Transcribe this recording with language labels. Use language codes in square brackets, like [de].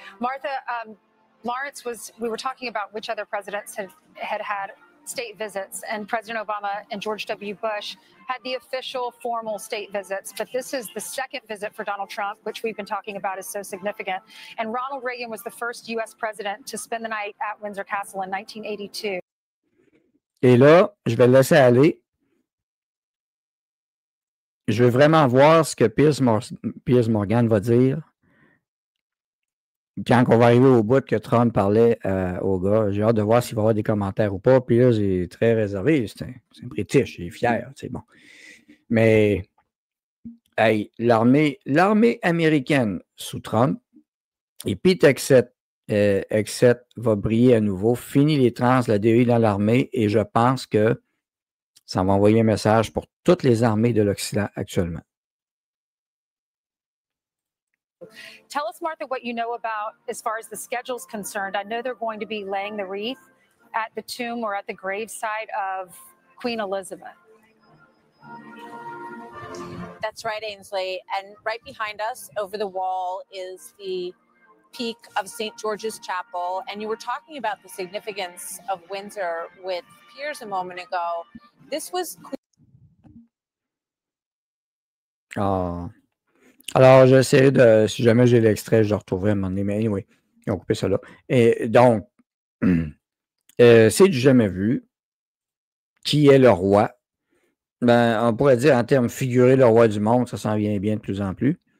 [en] Martha, Lawrence, we were talking about which other presidents had state visits, and President Obama and George W. Bush had the official formal state visits, but this is the second visit for Donald Trump, which we've been talking about is so significant. And Ronald Reagan was the first U.S. president to spend the night at Windsor Castle in 1982. [fr] Et là, je vais le laisser aller. Je veux vraiment voir ce que Piers Morgan va dire. Quand on va arriver au bout que Trump parlait au gars, j'ai hâte de voir s'il va y avoir des commentaires ou pas. Puis là, j'ai très réservé. C'est un British, il est fier, c'est bon. Mais hey, l'armée américaine sous Trump, et Pete Hegseth va briller à nouveau. Fini les trans, la DEI dans l'armée, et je pense que ça va envoyer un message pour toutes les armées de l'Occident actuellement. [en] Tell us, Martha, what you know about as far as the schedule's concerned. I know they're going to be laying the wreath at the tomb or at the graveside of Queen Elizabeth. That's right, Ainsley. And right behind us, over the wall, is the peak of St. George's Chapel. And you were talking about the significance of Windsor with Piers a moment ago. This was... [fr] Alors, j'essaierai de, si jamais j'ai l'extrait, je le retrouverai à un moment donné, mais anyway, ils ont coupé ça là. Et donc, c'est du jamais vu. Qui est le roi? Ben, on pourrait dire en termes figurés, le roi du monde, ça s'en vient bien de plus en plus.